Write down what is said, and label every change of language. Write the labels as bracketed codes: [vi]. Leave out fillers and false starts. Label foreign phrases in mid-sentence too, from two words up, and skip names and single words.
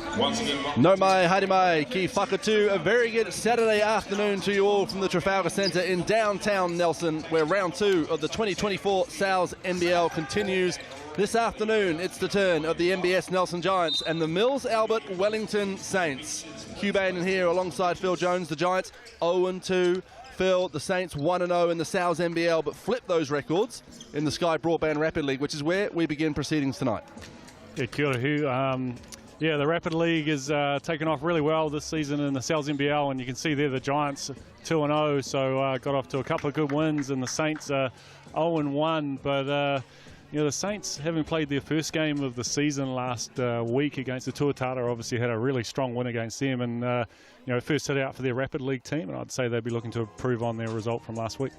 [mi] No mai, haere mai, ki whakatū. [en] A very good Saturday afternoon to you all from the Trafalgar Centre in downtown Nelson, where round 2 of the 2024 Sal's NBL continues. This afternoon, it's the turn of the MBS Nelson Giants and the Mills Albert Wellington Saints. Hugh Bain in here alongside Phil Jones. The Giants 0-2. Phil, the Saints 1-0 in the Sal's NBL, but flip those records in the Sky Broadband Rapid League, which is where we begin proceedings tonight. Yeah, [mi] kia ora, [en] Hugh. Yeah, the Rapid League is taken off really well this season in the Sal's NBL, and you can see there the Giants 2-0, so got off to a couple of good wins, and the Saints 0-1, but you know, the Saints, having played their first game of the season last week against the Tuatara, obviously had a really strong win against them, and you know, first hit out for their Rapid League team, and I'd say they'd be looking to improve on their result from last week.